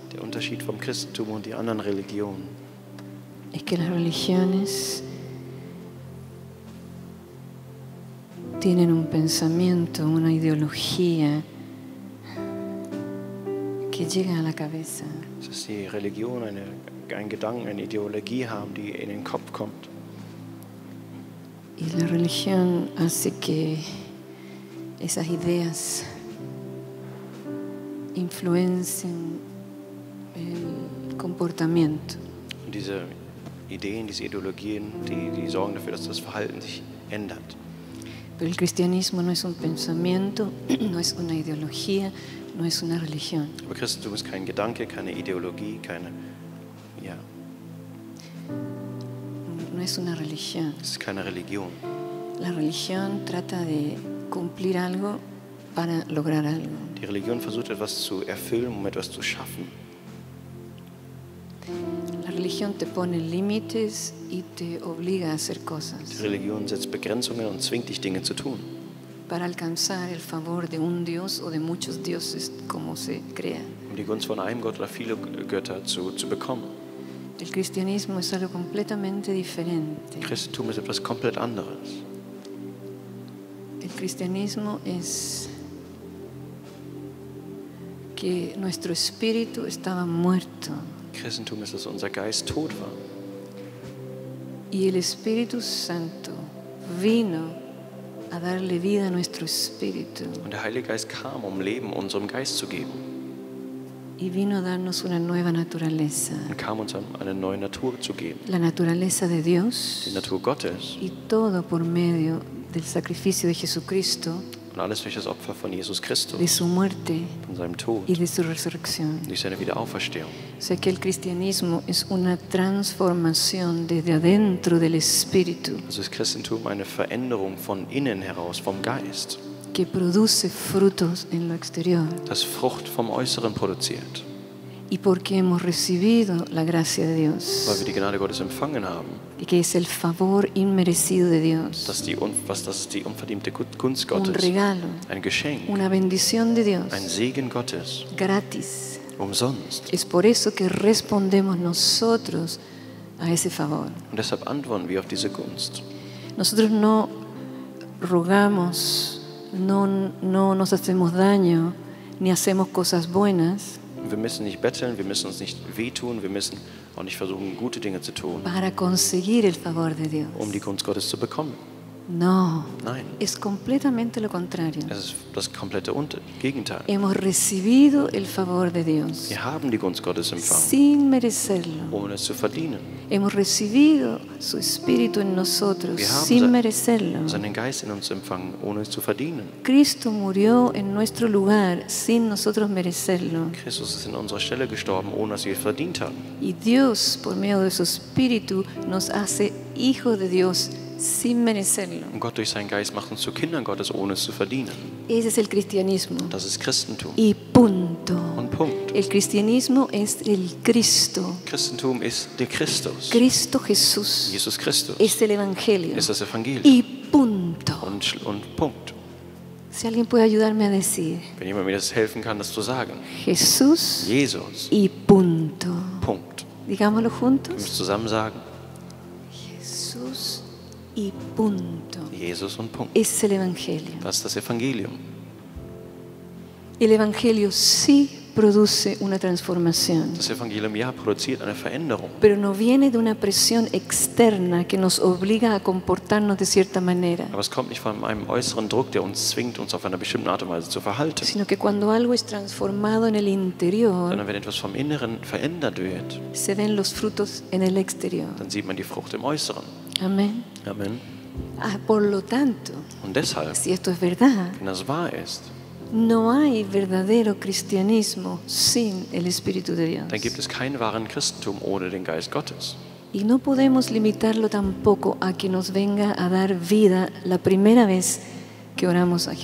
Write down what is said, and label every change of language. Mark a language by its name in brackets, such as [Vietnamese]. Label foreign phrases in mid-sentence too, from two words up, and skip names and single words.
[German] Der Unterschied vom Christentum und die anderen Religionen [Spanish] es que las religiones tienen un pensamiento, una ideología que llega a la cabeza. [German] ist, dass die Religionen einen Gedanken, eine Ideologie haben, die in den Kopf kommt. [Spanish] Y la religión hace que esas ideas influencien el comportamiento. [German] Und diese Ideen, diese Ideologien, die sorgen dafür, dass das Verhalten sich ändert. [Spanish] Pero el cristianismo no es un pensamiento, no es una ideología, no es una religión. [German] Aber Christentum ist kein Gedanke, keine Ideologie, [Spanish] No es una religión. [German] es ist keine Religion. [Spanish] La religión trata de cumplir algo para lograr algo. [German] Die Religion versucht etwas zu erfüllen, um etwas zu schaffen. [Spanish] La religión te pone límites y te obliga a hacer [German] Die [Spanish] cosas [German] Religion setzt Begrenzungen und zwingt dich, Dinge zu tun, [Spanish] para alcanzar el favor de un Dios o de muchos dioses, como se crea. [German] um die Gunst von einem Gott oder viele Götter zu bekommen. [Spanish] El cristianismo es algo completamente diferente. [German] Christentum ist etwas komplett anderes. [Spanish] El cristianismo es que nuestro espíritu estaba muerto [German] Christentum ist, dass unser Geist tot war. [Spanish] y el Espíritu Santo vino a darle vida a nuestro espíritu [German] Und der Heilige Geist kam, um Leben unserem Geist zu geben. [Spanish] y vino a darnos una nueva naturaleza, [German] Und kam uns eine neue Natur zu geben. [Spanish] la naturaleza de Dios, [German] Die Natur Gottes. [Spanish] y todo por medio del sacrificio de Jesucristo, [German] Und alles durch das Opfer von Jesus Christus, [Spanish] de su muerte [German] von seinem Tod, [Spanish] y de su resurrección. [German] durch seine Wiederauferstehung. [Spanish] O sea que el cristianismo es una transformación desde adentro del espíritu [German] Also ist Christentum eine Veränderung von innen heraus, vom Geist, [Spanish] que produce frutos en lo exterior. [German] das Frucht vom Äußeren produziert. [Spanish] Y porque hemos recibido la gracia de [German] Weil [Spanish] Dios, [German] wir die Gnade Gottes empfangen haben, [Spanish] y que es el favor inmerecido de Dios, [German] das ist die unverdiente Gunst [Spanish] un [German] Gottes, [Spanish] regalo, [German] ein Geschenk, [Spanish] una bendición de Dios, [German] ein Segen Gottes, [Spanish] gratis. [German] umsonst. [Spanish] Es por eso que respondemos nosotros a ese favor. [German] Und deshalb antworten wir auf diese Gunst. [Spanish] Nosotros no rogamos, no nos hacemos daño, ni hacemos cosas buenas [German] Wir müssen nicht betteln, wir müssen uns nicht wehtun, wir müssen auch nicht versuchen, gute Dinge zu tun, [Spanish] para conseguir el favor de Dios. [German] um die Gunst Gottes zu bekommen. [Spanish] No, [German] Nein, [Spanish] es completamente lo contrario. [German] es ist das komplette Gegenteil. [Spanish] Hemos recibido el favor de Dios [German] Wir haben die Gunst Gottes empfangen, [Spanish] sin merecerlo. [German] um es zu verdienen. [Spanish] Hemos recibido su espíritu en nosotros [German] Wir haben [Spanish] sin merecerlo. [German] seinen Geist in uns empfangen, ohne es zu verdienen. [Spanish] Cristo murió en nuestro lugar sin nosotros merecerlo. [German] Christus ist in unserer Stelle gestorben, ohne dass wir es verdient haben. [Spanish] Y Dios, por medio de su espíritu, nos hace hijos de Dios sin merecerlo. [German] Und Gott durch seinen Geist macht uns zu Kindern Gottes, ohne es zu verdienen. [Spanish] Ese es el cristianismo. [German] Das ist Christentum. [Spanish] Y punto. [German] Und Punkt. [Spanish] El cristianismo es el Cristo. [German] Christentum ist der Christus. [Spanish] Cristo Jesús [German] Jesus Christus [Spanish] es el Evangelio. [German] ist das Evangelium. [Spanish] Y punto. [German] Und Punkt. [Spanish] Si alguien puede ayudarme a decir [German] Wenn jemand mir das helfen kann, das zu sagen. [Spanish] Jesús [German] Jesus. [Spanish] y punto. [German] Punkt. [Spanish] Digámoslo [German] Können wir es [Spanish] juntos. [German] zusammen sagen? [Spanish] Jesús y punto. [German] Jesus und Punkt. [Spanish] Es el Evangelio. [German] Das ist das Evangelium. [Spanish] El Evangelio sí produce una transformación, [German] Das Evangelium, ja, produziert eine Veränderung. [Spanish] pero no viene de una presión externa que nos obliga a comportarnos de cierta manera, [German] Aber es kommt nicht von einem äußeren Druck, der uns zwingt, uns auf eine bestimmte Art und Weise zu verhalten. [Spanish] sino que cuando algo es transformado en el interior, [German] Sondern wenn etwas vom Inneren verändert wird, [Spanish] se ven los frutos en el exterior. [German] dann sieht man die Frucht im Äußeren. [Spanish] Amén. [German] Amen. [Spanish] Por lo tanto, [German] Und deshalb, [Spanish] si esto es verdad, [German] wenn das wahr ist, [Spanish] no hay verdadero cristianismo sin el Espíritu de Dios. [German] dann gibt es keinen wahren Christentum ohne den Geist Gottes. [Spanish] Y no podemos limitarlo tampoco a que nos venga a dar vida la primera vez que oramos a